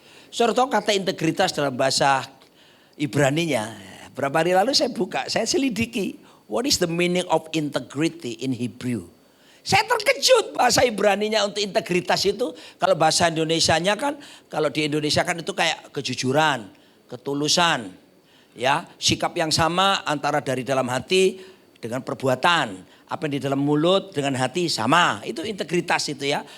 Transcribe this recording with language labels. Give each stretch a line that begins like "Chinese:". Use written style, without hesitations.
Indonesian: Saudara tahu kata integritas dalam bahasa Ibraninya. Berapa hari lalu saya buka, saya selidiki.
English: What is the meaning of integrity in Hebrew?
Indonesian: Saya terkejut bahasa Ibraninya untuk integritas itu. Kalau bahasa Indonesianya kan, kalau di Indonesia kan itu kayak kejujuran, ketulusan. Ya, sikap yang sama antara dari dalam hati dengan perbuatan. Apa yang di dalam mulut dengan hati sama. Itu integritas itu ya.